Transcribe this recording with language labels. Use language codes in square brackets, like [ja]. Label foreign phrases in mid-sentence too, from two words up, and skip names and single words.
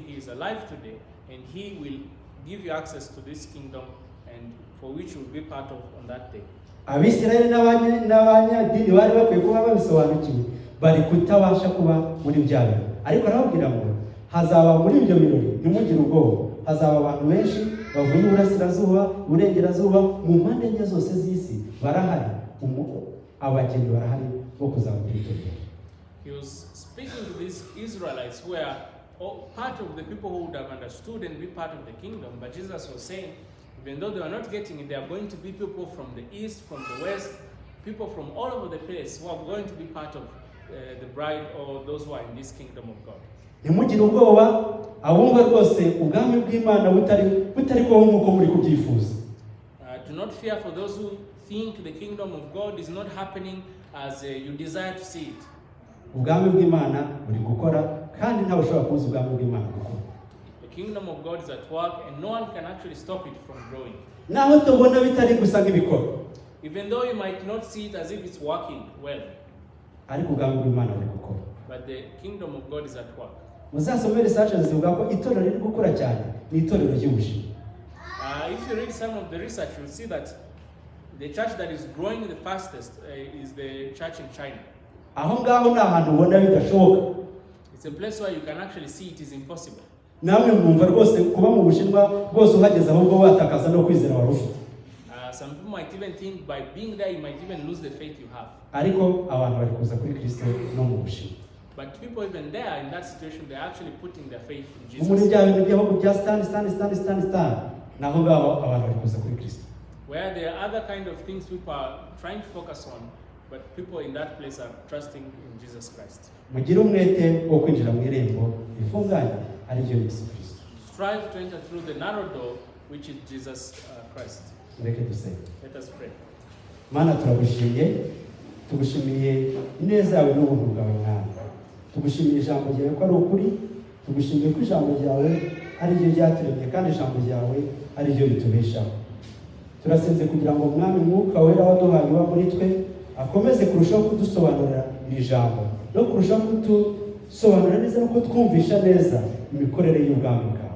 [en] He is alive today, and he will give you access to this kingdom, and for which you will be part of on that day. [rw] Abisirayeli n'abanyadini bari bakwiye kuba babisobanukiwe, bari kutabasha kuba muri bya birori. Ariko arababwira ngo hazaba muri ibyo birori ntimugire ubwoba, hazaba abantu benshi bavuye iburasirazuba, iburengerazuba, mu mpande enye zose z'isi barahari, abageni barahari bo kuzaba muri ibyo birori. [en] He was speaking to these Israelites who are part of the people who would have understood and be part of the kingdom, but Jesus was saying, even though they are not getting it, they are going to be people from the east, from the west, people from all over the place who are going to be part of the bride or those who are in this kingdom of God. [rw] Ntimugire ubwoba, abumva rwose ubwami bw'Imana butari kubaho nk'uko muri kubyifuza. [en] Do not fear for those who think the kingdom of God is not happening as you desire to see it. [rw] Ubwami bw'Imana buri gukora kandi ntawe ushobora kubuza ubwami bw'Imana gukora. [en] The kingdom of God is at work and no one can actually stop it from growing. [rw] Naho tubona bitari gusa nk'ibikora. [en] Even though you might not see it as if it's working well. [rw] Ariko ubwami bw'Imana buri gukora. [en] But the kingdom of God is at work. [rw] Muzasome research zivuga ko itorero riri gukora cyane ni itorero ry'ubushimwe. [en] If you read some of the research, you'll see that the church that is growing the fastest is the church in China. [rw] Aho ngaho ni ahantu ubona bidashoboka. [en] It's a place where you can actually see it is impossible. [rw] Namwe mwumva rwose kuba mu Bushinwa rwose uhageze ahubwo watakaza no kwizera wari ufite. [en] Some people might even think by being there you might even lose the faith you have. [rw] Ariko abantu bari kuza kuri Kristo no mu Bushinwa. [en] But people even there in that situation, they're actually putting their faith in Jesus. [rw] Muri bya bintu by'aho bya stand naho ngaho abantu bari kuza kuri Kristo. [en] Where there are other kind of things people are trying to focus on, but people in that place are trusting in Jesus Christ. [rw] Mugire umwete wo kwinjira mu irembo rifunganye ari ryo Yesu Kristo. [en] Strive to enter through the narrow door, which is Jesus Christ. [rw] Reke dusenge. [en] Let us pray. [rw] Mana tugushimiye ineza yawe n'ubuntu bwawe Mwana. Tugushimiye ijambo ryawe ko ari ukuri, tugushimiye ko ijambo ryawe ari ryo ryaturemye kandi ijambo ryawe ari ryo ritubeshaho. Turasenze kugira ngo Mwami Mwuka Wera waduhaye uba muri twe akomeze kurushaho kudusobanurira iri jambo no kurushaho kudusobanurira neza no kutwumvisha neza imikorere y'ubwami bwawe.